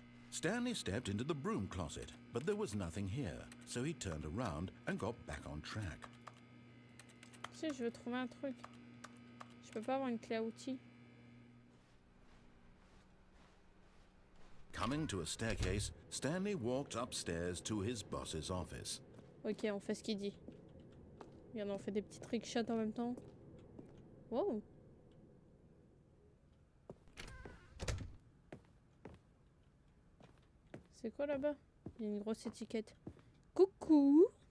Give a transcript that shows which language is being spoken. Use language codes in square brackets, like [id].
[en] Stanley stepped into the broom closet, but there was nothing here, so he turned around and got back on track. [fr] Si je veux trouver un truc. Je peux pas avoir une clé à outils. [en] Coming to a staircase, Stanley walked upstairs to his boss's office. [fr] Ok, on fait ce qu'il dit. Regarde, on fait des petits trickshots en même temps. Wow. C'est quoi là-bas? Il y a une grosse étiquette. Coucou.